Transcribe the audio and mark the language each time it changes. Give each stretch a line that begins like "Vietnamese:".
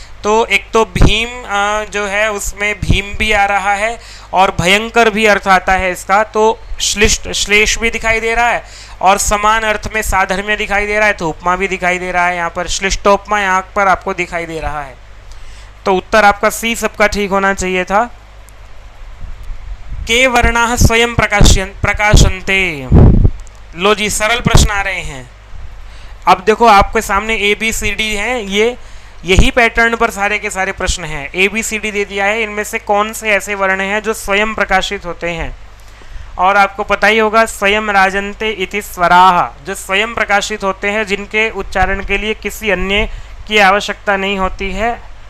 Hindi: तो एक तो भीम जो है उसमें भीम भी आ रहा है और भयंकर भी अर्थ आता है इसका, तो श्लिष्ट श्लेष भी दिखाई दे रहा है और समान अर्थ में साधर्म्य दिखाई दे रहा है, तो उपमा भी दिखाई दे रहा है। यहाँ पर श्लिष्टोपमा यहाँ पर आपको दिखाई दे रहा है। तो उत्तर आपका सी सबका ठीक होना चाहिए था।
Sanskrit: के वर्णाः स्वयं प्रकाशन्ते।
Hindi: लो जी, सरल प्रश्न आ रहे हैं। अब देखो आपके सामने ABCD है, यही पैटर्न पर सारे के सारे प्रश्न हैं। ABCD दे दिया है, इनमें से कौन से ऐसे वर्ण हैं जो स्वयं प्रकाशित होते हैं? और आपको पता ही होगा
Sanskrit: स्वयं राजन्ते इति स्वराः,
Hindi: जो स्वयं प्रकाशित होते हैं, जिनके उच्चारण के लिए किसी अन्य की आवश्यकता नहीं होती है।